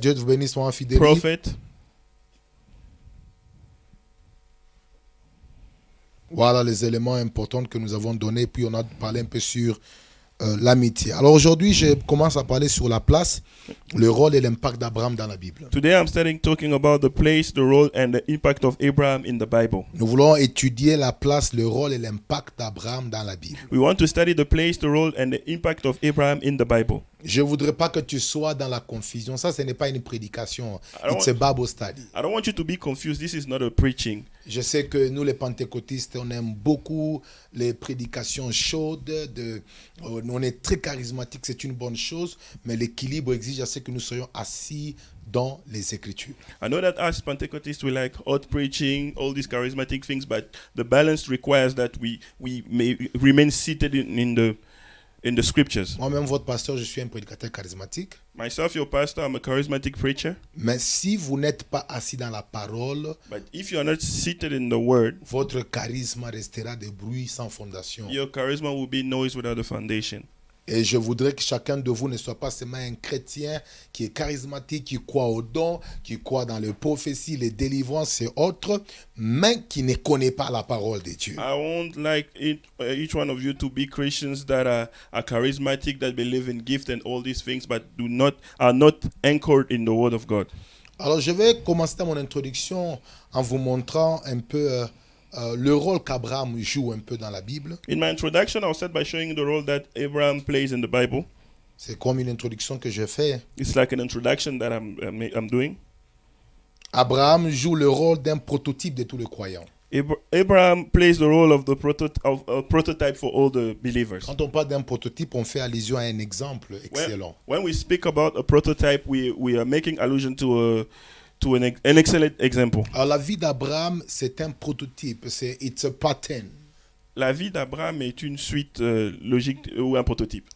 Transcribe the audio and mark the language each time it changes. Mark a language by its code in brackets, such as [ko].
[fr] Dieu te bénisse, mon fidèle. [en] Prophet. [fr] Voilà les éléments importants que nous avons donnés. Puis on a parlé un peu sur l'amitié. Alors aujourd'hui, je commence à parler sur la place, le rôle et l'impact d'Abraham dans la Bible. [en] Today I'm starting talking about the place, the role, and the impact of Abraham in the Bible. [fr] Nous voulons étudier la place, le rôle et l'impact d'Abraham dans la Bible. [en] We want to study the place, the role, and the impact of Abraham in the Bible. [fr] Je ne voudrais pas que tu sois dans la confusion. Ça, ce n'est pas une prédication. [en] don't It's a Bible study. I don't want you to be confused. This is not a preaching. [fr] Je sais que nous, les pentecôtistes, on aime beaucoup les prédications chaudes. On est très charismatiques, c'est une bonne chose. Mais l'équilibre exige à ce que nous soyons assis dans les Écritures. [en] I know that us Pentecostals, we like hot preaching, all these charismatic things, but the balance requires that we may remain seated in the scriptures. [fr] Moi-même, votre pasteur, je suis un prédicateur charismatique. [en] Myself, your pastor, I'm a charismatic preacher. [fr] Mais si vous n'êtes pas assis dans la parole, [en] But if you are not seated in the word, [fr] votre charisme restera des bruits sans fondation. [en] your charisma will be noise without a foundation. [fr] Et je voudrais que chacun de vous ne soit pas seulement un chrétien qui est charismatique, qui croit aux dons, qui croit dans les prophéties, les délivrances et autres, mais qui ne connaît pas la parole de Dieu. [en] I won't like each one of you to be Christians that are charismatic, that believe in gift and all these things, but are not anchored in the word of God. [fr] Alors je vais commencer mon introduction en vous montrant un peu le rôle qu'Abraham joue un peu dans la Bible. [en] In my introduction, I'll start by showing you the role that Abraham plays in the Bible. [fr] C'est comme une introduction que je fais. [en] It's like an introduction that I'm doing. [fr] Abraham joue le rôle d'un prototype de tous les croyants. [en] Abraham plays the role of a prototype for all the believers. [fr] Quand on parle d'un prototype, on fait allusion à un exemple excellent. [en] When we speak about a prototype, we are making allusion to an excellent example. [fr] Alors la vie d'Abraham, c'est un prototype, [en] it's a pattern. [fr] La vie d'Abraham est une suite logique ou un prototype.